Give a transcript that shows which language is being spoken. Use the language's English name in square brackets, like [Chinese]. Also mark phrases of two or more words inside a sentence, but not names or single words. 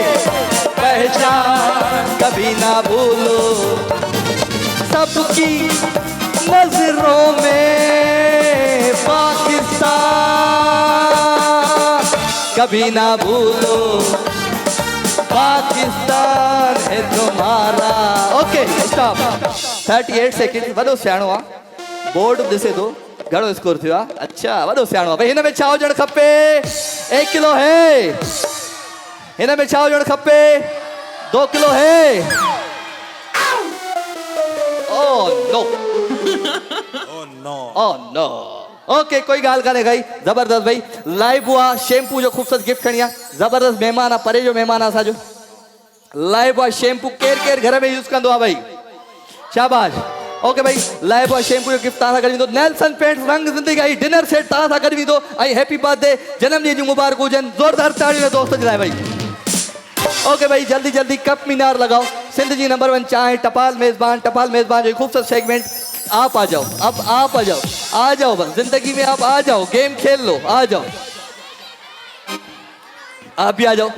[Hindi] पहचान, कभी ना भूलो सबकी नजरों में पाकिस्तान, कभी ना भूलो पाकिस्तान है तुम्हारा। [English] okay stop, 38 सेकंड, [Sindhi] वॾो सियाणो आहे, बोर्ड ॾिसे थो घणो स्कोर थियो आहे। अच्छा वॾो सियाणो आहे भाई, हिन में छा हुजणु खपे? 1 [Hindi] किलो है, [Sindhi] हिन में छा हुजणु खपे? [Hindi] 2 किलो है। [English] oh no okay [Sindhi] कोई ॻाल्हि कान्हे भाई, ज़बरदस्त भाई। लाइव हुआ शैम्पू जो ख़ूबसूरत गिफ्ट खणी आहे, ज़बरदस्त महिमान आहे, परे जो महिमान आहे असांजो। लाइव बॉय शैम्पू केर घर में यूज़ कंदो आहे भाई, शाबाश। ओके भाई, लाइव बॉय शैम्पू जो गिफ्ट तव्हां सां गॾु ईंदो। नेल्सन पेंट रंग ज़िंदगी डिनर सेट तव्हां सां गॾु ईंदो। ऐं [English] happy birthday, [Sindhi] जनमॾींहं जूं मुबारकूं हुजनि, ज़ोरदार ताड़ियूं दोस्त जे लाइ भाई। [Hindi] ओके भाई, जल्दी कप मीनार लगाओ। [Sindhi] सिंध जी नंबर 1 चाय, टपाल मेजबान जो खूबसूरत सेगमेंट। [Hindi] आप आ जाओ, अब आप आ जाओ बस, जिंदगी में आप आ जाओ, गेम खेल लो, आ जाओ, आप भी आ जाओ।